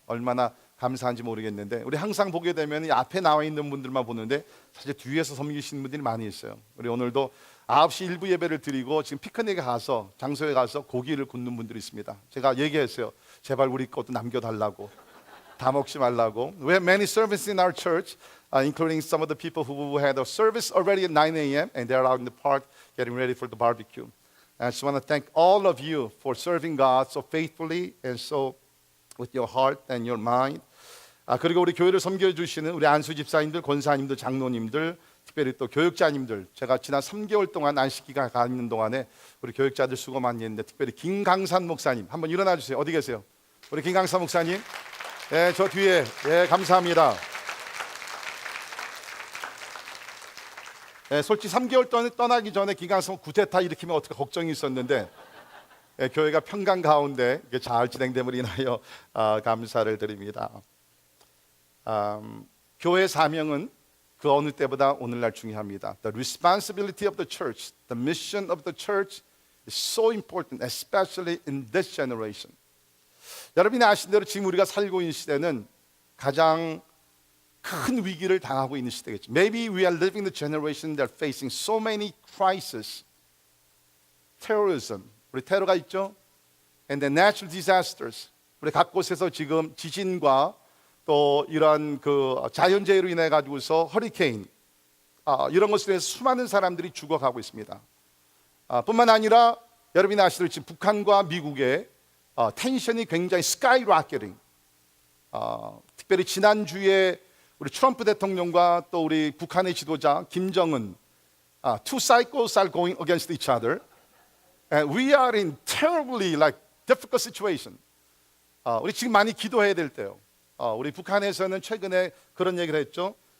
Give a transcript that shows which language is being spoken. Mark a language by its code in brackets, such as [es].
[ko] 얼마나 감사한지 모르겠는데 우리 항상 보게 되면 이 앞에 나와 있는 분들만 보는데 사실 뒤에서 섬기시는 분들이 많이 있어요. 우리 오늘도 9시 일부 예배를 드리고 지금 피크닉에 가서 장소에 가서 고기를 굽는 분들이 있습니다. 제가 얘기했어요. 제발 우리 것도 남겨달라고. 다 먹지 말라고. [en] We have many services in our church, including some of the people who had a service already at 9 a.m. and they're out in the park getting ready for the barbecue. And I just want to thank all of you for serving God so faithfully and so with your heart and your mind. [ko] 그리고 우리 교회를 섬겨주시는 우리 안수 집사님들, 권사님들, 장로님들, 특별히 또 교육자님들, 제가 지난 3개월 동안 안식기가 가 있는 동안에 우리 교육자들 수고 많이 했는데, 특별히 김강산 목사님 한번 일어나 주세요. 어디 계세요? 우리 김강산 목사님. 네, 저 뒤에. 네, 감사합니다. 네, 솔직히 3개월 동안 떠나기 전에 김강산 구테타 일으키면 어떻게 걱정이 있었는데, 네, 교회가 평강 가운데 잘 진행됨을 인하여 감사를 드립니다. 교회 사명은 그 어느 때보다 오늘날 중요합니다. [en] The responsibility of the church, the mission of the church is so important, especially in this generation. [ko] 여러분이 아신 대로 지금 우리가 살고 있는 시대는 가장 큰 위기를 당하고 있는 시대겠죠. [en] Maybe we are living the generation that are facing so many crises. Terrorism, [ko] 우리 테러가 있죠. [en] And the natural disasters, [ko] 우리 각 곳에서 지금 지진과 또 이런 그 자연재해로 인해 가지고서 허리케인 이런 것에 대해서 수많은 사람들이 죽어가고 있습니다. 뿐만 아니라 여러분이 아시듯이 지금 북한과 미국의 텐션이 굉장히 스카이로켓팅. 특별히 지난주에 우리 트럼프 대통령과 또 우리 북한의 지도자 김정은 [en] two cycles are going against each other. And we are in terribly difficult situation. [ko] 우리 지금 많이 기도해야 될 때요. 우리 북한에서는 최근에 그런 얘기를 했죠.